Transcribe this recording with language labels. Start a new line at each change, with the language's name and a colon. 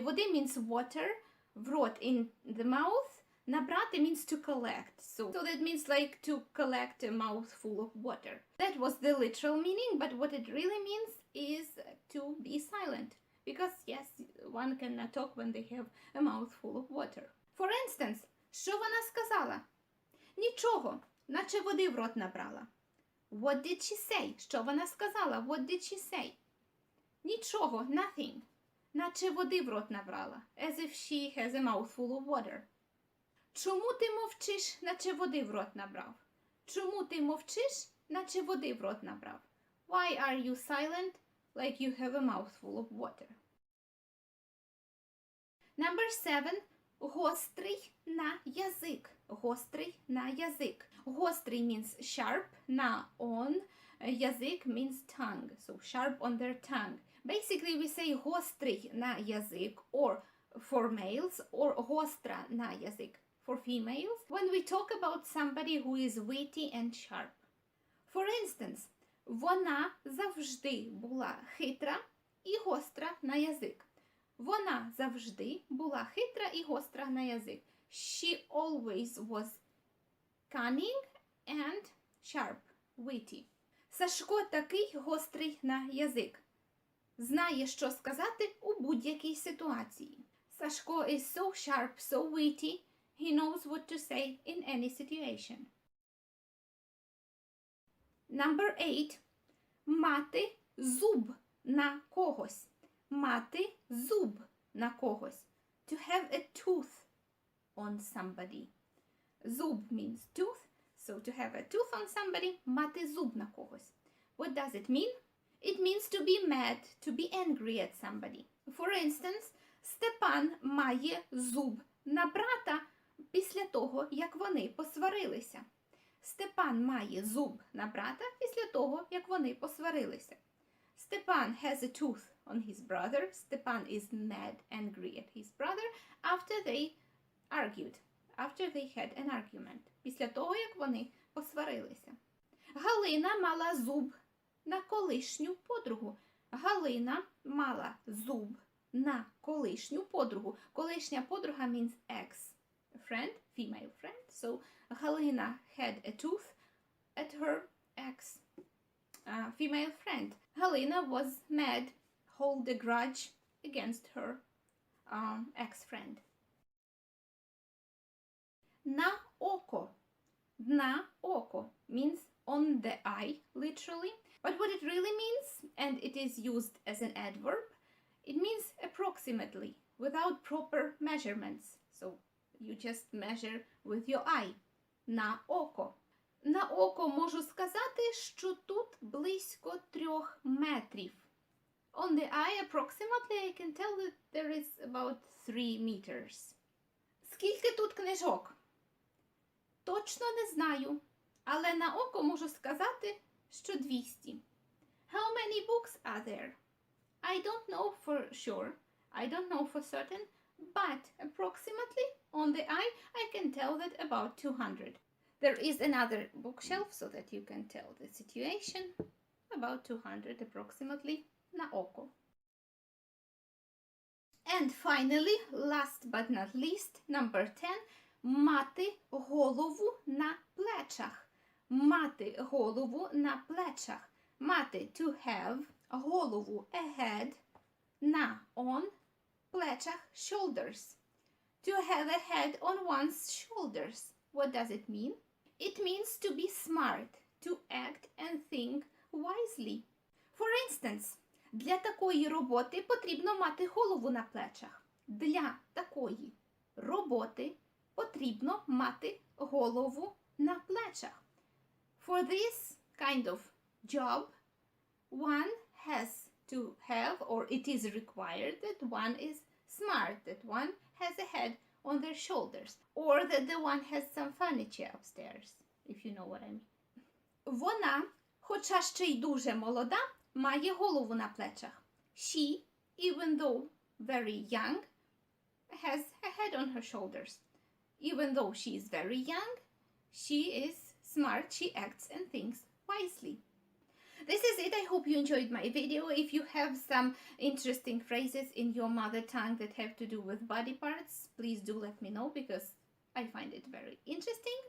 English: Води means water.
Ukrainian: В рот
English: in the mouth. Набрати means to collect. So that means like to collect a mouth full of water. That was the literal meaning, but what it really means is to be silent. Because yes, one cannot talk when they have a mouth full of water. For instance,
Ukrainian: що вона сказала? Нічого, наче води в рот набрала.
English: What did she say?
Ukrainian: Що вона сказала?
English: What did she say?
Ukrainian: Нічого,
English: nothing.
Ukrainian: Наче води в рот набрала.
English: As if she has a mouthful of water.
Ukrainian: Чому ти мовчиш, наче води в рот набрав? Чому ти мовчиш, наче води в рот набрав?
English: Why are you silent like you have a mouthful of water? Number 7.
Ukrainian: Гострий на язик. Гострий на язик.
English: Гострий means sharp, на on. Язик means tongue. So sharp on their tongue. Basically we say
Ukrainian: гострий на язик
English: or for males or
Ukrainian: гостра на язик
English: for females when we talk about somebody who is witty and sharp. For instance,
Ukrainian: вона завжди була хитра і гостра на язик. Вона завжди була хитра і гостра на язик.
English: She always was cunning and sharp, witty.
Ukrainian: Сашко такий гострий на язик. Знає, що сказати у будь-якій ситуації.
English: Сашко is so sharp, so witty, he knows what to say in any situation. Number 8.
Ukrainian: Мати зуб на когось. Мати зуб на когось.
English: To have a tooth on somebody. Зуб means tooth, so to have a tooth on somebody,
Ukrainian: мати зуб на когось.
English: What does it mean? It means to be mad, to be angry at somebody. For instance,
Ukrainian: Степан має зуб на брата після того, як вони посварилися. Степан має зуб на брата після того, як вони посварилися.
English: Степан has a tooth on his brother. Степан is mad, angry at his brother after they argued. After they had an argument.
Ukrainian: Після того, як вони посварилися. Галина мала зуб на колишню подругу. Галина мала зуб на колишню подругу. Колишня подруга
English: means ex-friend, female friend. So Halina had a tooth at her ex female friend. Halina was mad, hold a grudge against her ex-friend.
Ukrainian: На око. На око
English: means on the eye, literally. But what it really means, and it is used as an adverb, it means approximately, without proper measurements. So you just measure with your eye.
Ukrainian: На око. На око можу сказати, що тут близько 3 метрів.
English: On the eye, approximately, I can tell that there is about 3 meters.
Ukrainian: Скільки тут книжок? Точно не знаю, але на око можу сказати, що 200.
English: How many books are there? I don't know for sure. I don't know for certain, but approximately on the eye, I can tell that about 200. There is another bookshelf so that you can tell the situation. About 200 approximately
Ukrainian: на око.
English: And finally, last but not least, number 10,
Ukrainian: мати голову на плечах. Мати голову на плечах.
English: Мати to have, голову a head, на on, плечах shoulders. To have a head on one's shoulders. What does it mean? It means to be smart, to act and think wisely. For instance,
Ukrainian: для такої роботи потрібно мати голову на плечах. Для такої роботи потрібно мати голову на плечах.
English: For this kind of job, one has to have, or it is required, that one is smart, that one has a head on their shoulders, or that the one has some furniture upstairs, if you know what I mean.
Ukrainian: Вона, хоча ще й дуже молода, має голову на плечах.
English: She, even though very young, has a head on her shoulders. Even though she is very young, she is smart, she acts and thinks wisely. This is it. I hope you enjoyed my video. If you have some interesting phrases in your mother tongue that have to do with body parts, please do let me know because I find it very interesting.